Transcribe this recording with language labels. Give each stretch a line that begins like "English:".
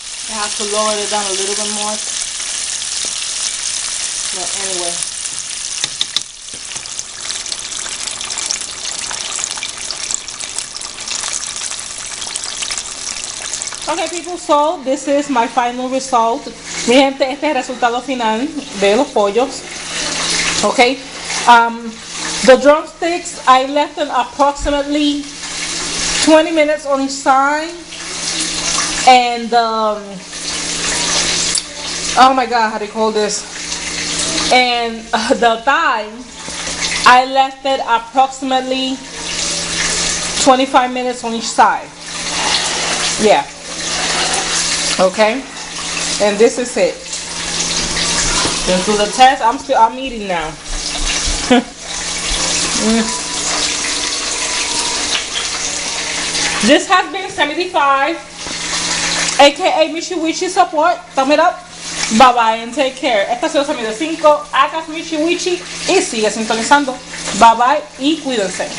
English: I have to lower it down a little bit more. But anyway. Okay, people, so this is my final result.
Spanish: Mi gente, este es el resultado final de los pollos.
English: Okay. The drumsticks, I left them approximately 20 minutes on each side. And oh my god, how do you call this? And the thigh, I left it approximately 25 minutes on each side. Yeah. Okay. And this is it. Let's do the test. I'm eating now. This has been 75, aka Michi Wichi support. Thumb it up. Bye bye and take care.
Spanish: Esta ha sido Sammy de 5. Hagas Michi Wichi y sigue sintonizando. Bye bye y cuídense.